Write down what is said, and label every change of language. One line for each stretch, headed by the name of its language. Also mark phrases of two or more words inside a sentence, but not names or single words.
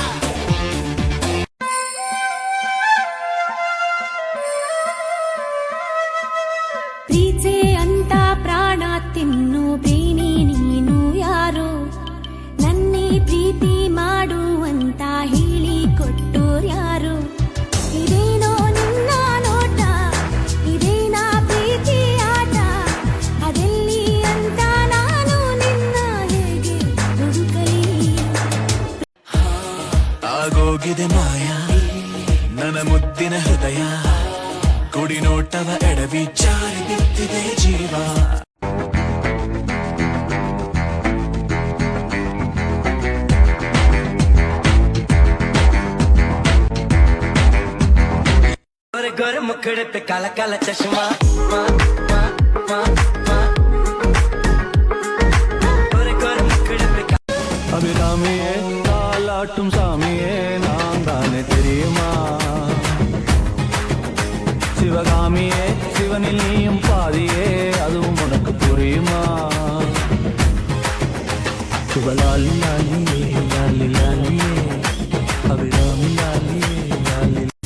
Kannada: ಪ್ರೀತಿ ಅಂತ ಪ್ರಾಣ ತಿನ್ನು ಬೇನಿ ನೀನು ಯಾರು ನನ್ನೇ ಪ್ರೀತಿ ಮಾಡುವಂತ ಹೇಳಿ ಕೊಟ್ಟೋರ್ಯಾರು ಇದೇನೋ ನಿನ್ನ ನೋಟ ಇದೇನಾ ಪ್ರೀತಿ ಆಟ ಅದೆಲ್ಲಿ ಅಂತ ನಾನು ನಿನ್ನ ಹೇಗೆ ಹುಡುಕಲಿ ಆಗೋಗಿದೆ ಮಾಯ ನನ್ನ ಮುದ್ದಿನ ಹೃದಯ ಕುಡಿ ನೋಟವ ಎಡವಿ ಜಾರಿ ಬಿದ್ದಿದೆ ಜೀವ
Hindi: गोरे मुखड़े पे काला काला चश्मा गोरे गोरे मुखड़े पे
Tamil: அபிராமியே காலாட்டும் சாமியே நான் தானே தெரியுமா சிவகாமியே சிவனில் நீயும் பாதியே அதுவும் உனக்கு புரியுமா சிவலாலி லாலியே லாலி லாலியே அபிராமி லாலியே லாலி